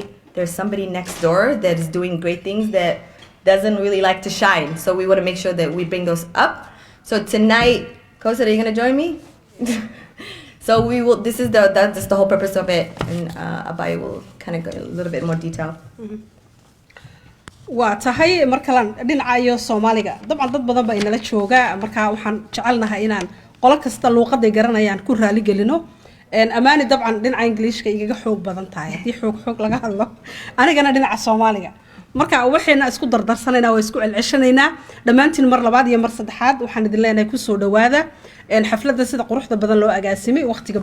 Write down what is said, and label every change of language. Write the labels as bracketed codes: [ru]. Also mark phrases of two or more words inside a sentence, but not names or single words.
[en] There's somebody next door that is doing great things that doesn't really like to shine. So we want to make sure that we bring those up. So tonight, Kosa, are you going to join me? So we will, that's the whole purpose of it. And Abai will kind of go a little bit more detail. وتهي مركلان دينعايو [so] Soomaaliga dabcan dad badan ba inala jooga marka waxaan jecelnahay inaan qolo kasta luuqada garanayaan ku raali gelino amaani dabcan dhinaca Ingiriiska igaga xoog badan tahay hadii xoog laga hadlo anigana dhinaca Soomaaliga marka waxayna isku dardarsanaynaa waa isku celceshanaynaa dhammaantiin mar labaad iyo mar saddexaad waxaan idin leenahay ku soo dhawaada xafladda sida quruxda badan loo agaasimay waqtiga